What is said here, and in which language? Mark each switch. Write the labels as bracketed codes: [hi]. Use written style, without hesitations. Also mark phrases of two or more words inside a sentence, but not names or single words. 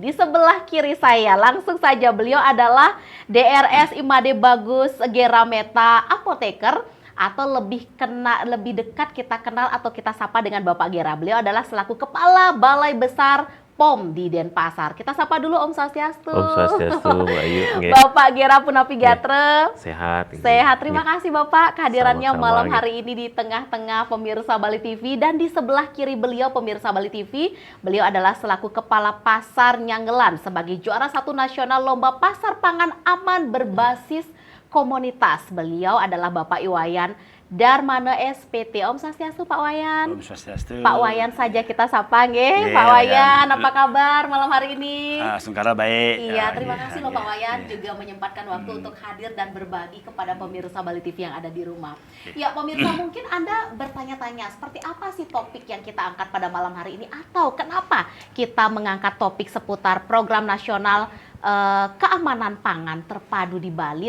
[id] Di sebelah kiri saya, langsung saja beliau adalah DRS Imade Bagus Gerameta, apoteker, atau lebih dekat kita kenal atau kita sapa dengan Bapak Gera. Beliau adalah selaku Kepala Balai Besar POM di Denpasar. Kita sapa dulu [ban] Om Swastiastu. Om Swastiastu, Mbak Ayu. Bapak Gera Punapi Gatre. [id] Sehat. Sehat. Terima kasih Bapak kehadirannya Sama-sama, malam hari ini di tengah-tengah pemirsa Bali TV. Dan di sebelah kiri beliau pemirsa Bali TV, beliau adalah selaku Kepala Pasar Nyangelan sebagai juara 1 nasional lomba pasar pangan aman berbasis komunitas. Beliau adalah Bapak Iwayan Darmana SPT. [ban] Om Swastiastu Pak Wayan. Om Swastiastu. [id] Pak Wayan saja kita sapa nggih. [en] Yeah, [id] Pak Wayan, apa kabar malam hari ini? Sungkara baik. Iya, terima kasih loh Pak Wayan juga menyempatkan waktu untuk hadir dan berbagi kepada pemirsa Bali TV yang ada di rumah. Ya, pemirsa mungkin Anda bertanya-tanya seperti apa sih topik yang kita angkat pada malam hari ini, atau kenapa kita mengangkat topik seputar program nasional keamanan pangan terpadu di Bali.